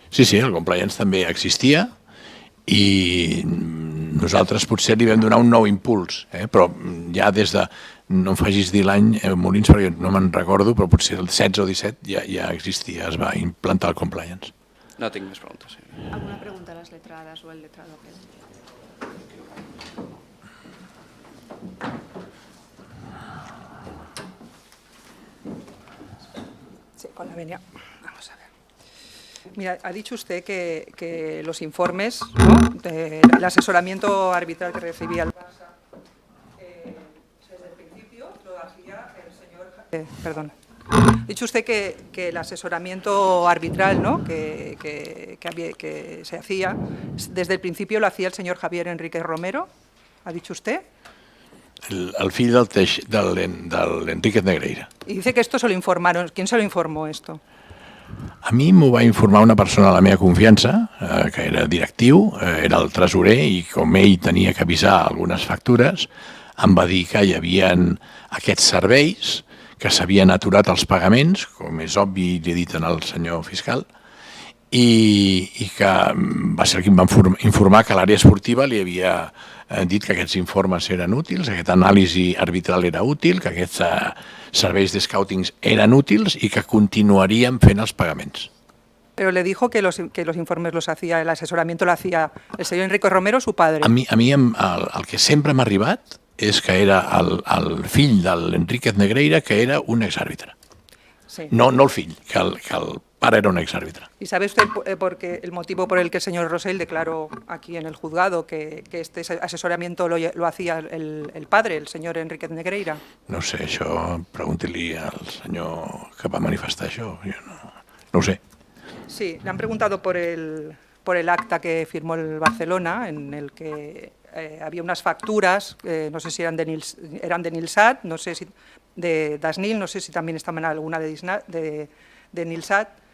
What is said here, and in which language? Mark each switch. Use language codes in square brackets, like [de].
[ca] Sí, el compliance també existia i nosaltres potser li vam donar un nou impuls, però ja des de, no em facis dir l'any, Molins, perquè no me'n recordo, però potser el 16 o 17 ja existia, es va implantar el compliance. No tinc més preguntes. [es] ¿Alguna pregunta a las letradas o el letrado? Sí, con la venia. Vamos a ver. Mira, ha dicho usted que los informes, ¿no?, del asesoramiento arbitral que recibía el Barça, desde el principio lo hacía el señor... perdón. Ha dicho usted que el asesoramiento arbitral, ¿no?, que se hacía, desde el principio lo hacía el señor Javier Enríquez Romero, ¿ha dicho usted? [ca] El fill del Enríquez Negreira. [es] Y dice que esto se lo informaron. ¿Quién se lo informó esto? [ca] A mi m'ho va informar una persona de la meva confiança, que era directiu, era el tresorer, i com ell tenia que avisar algunes factures, em va dir que hi havia aquests serveis, que s'havien aturat els pagaments, com és obvi, li he dit al senyor fiscal, i que va ser qui em va informar que l'àrea esportiva li havia dit que aquests informes eren útils, que aquesta anàlisi arbitral era útil, que aquests serveis de scouting eren útils i que continuaríem fent els pagaments. [es] Pero le dijo que los informes los hacía, el asesoramiento lo hacía el señor Enrique Romero, su padre. [ca] A mi el que sempre m'ha arribat és que era el fill de l'Enríquez Negreira, que era un exàrbitre. Sí. No el fill, que el pare era un exàrbitre. [es] ¿Y sabe usted el motivo por el que el señor Rosell declaró aquí en el juzgado que este asesoramiento lo hacía el padre, el señor Enríquez Negreira? [ca] No sé, això pregunti-li al senyor que va manifestar això. Jo no ho sé. [es] Sí, le han preguntado por el acta que firmó el Barcelona, en el que había unas facturas, no sé si eran de Nilsat, no sé si de Dasnil, no sé si también estaban alguna de Nilsat.